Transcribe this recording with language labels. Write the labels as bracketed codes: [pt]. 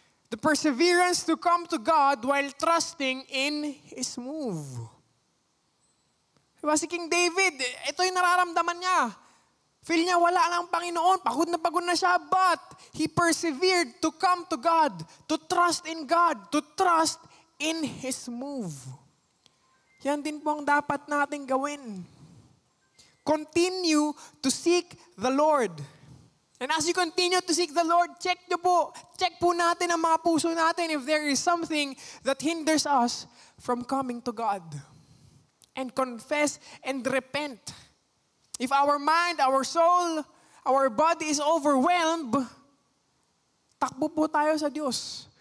[en] The perseverance to come to God while trusting in His move. [tl] Diba si King David, ito yung nararamdaman niya. Feel niya wala lang ang Panginoon, pagod na siya, [en] but he persevered to come to God, to trust in God, to trust in His move. [tl] Yan din po ang dapat nating gawin. [en] Continue to seek the Lord. And as you continue to seek the Lord, check [tl] po natin ang mga puso natin [en] if there is something that hinders us from coming to God. And confess and repent. If our mind, our soul, our body is overwhelmed, [tl] takbo po tayo sa Diyos.